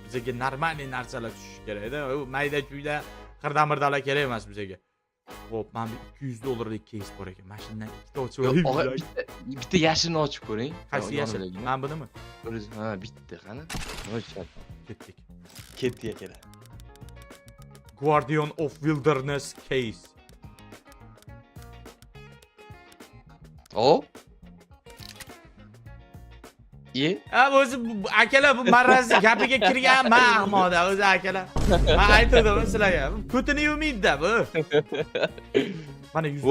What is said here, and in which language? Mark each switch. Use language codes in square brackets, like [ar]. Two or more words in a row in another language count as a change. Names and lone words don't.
[uz] Bizga normal narsalar tushishi kerak edi. U mayda-chuyda qirdamirdalar kerak emas bizga. Xo'p, mana $200lik keys bor ekan. Mana shundan ikkita ochib olaylik. Bitta yashilni ochib ko'ring. Qaysi yashil? Mana bunimi? Ha, bitta qani? Ketdik. Ketdi akalar. [en] Guardian of Wilderness case. [uz] O? Ha, o'zi akalar bu marrazni gapiga kirgan mahmoda o'zi akalar. Men aytdim sizlarga. Ko'tini yumiydi bu. Mana $100.